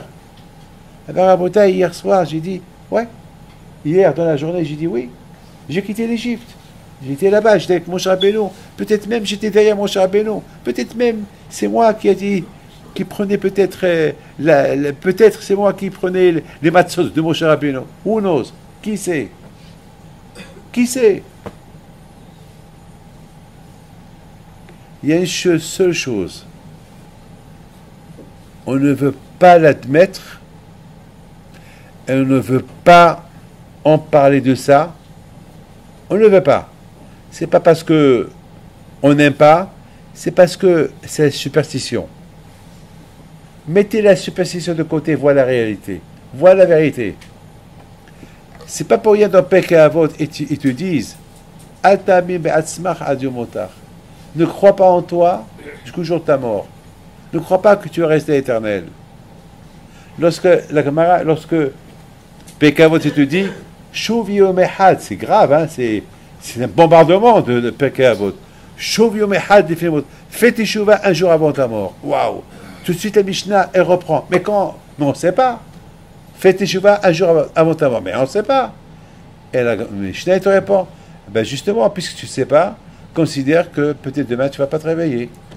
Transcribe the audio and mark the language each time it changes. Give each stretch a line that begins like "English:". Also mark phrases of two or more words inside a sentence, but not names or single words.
French: Rabotai, hier soir, j'ai dit, ouais. Hier, dans la journée, j'ai dit oui. J'ai quitté l'Égypte. J'étais là-bas, j'étais avec mon cher Rabbeinu. Peut-être même j'étais derrière mon cher Rabbeinu. Peut-être même c'est moi qui a dit, qui prenait peut-être, peut-être c'est moi qui prenais les matzot de mon cher Rabbeinu.
English: Who knows?
French: Qui sait? Qui sait? Il y a une seule chose. On ne veut pas l'admettre. Et on ne veut pas en parler de ça. On ne veut pas. C'est pas parce que on n'aime pas, c'est parce que c'est la superstition. Mettez la superstition de côté, voilà la réalité. Voilà la vérité. C'est pas pour rien dans Pirkei Avot, ils te disent
Hebrew: אל תאמין בעצמך עד יום מותר.
French: Ne crois pas en toi jusqu'au jour de ta mort. Ne crois pas que tu vas rester éternel. Lorsque Pirkei Avot te dit
Hebrew: שוב יום אחד,
French: c'est grave, hein, c'est un bombardement de Pirkei Avot.
Hebrew: שוב יום אחד לפני מות.
French: Fais teshuva un jour avant ta mort. Waouh! Tout de suite la Mishnah, elle reprend. Mais quand? Mais on ne sait pas. Fais teshuva un jour avant ta mort. Mais on ne sait pas. Et la Mishnah, elle te répond. Ben justement, puisque tu ne sais pas, considère que peut-être demain, tu ne vas pas te réveiller.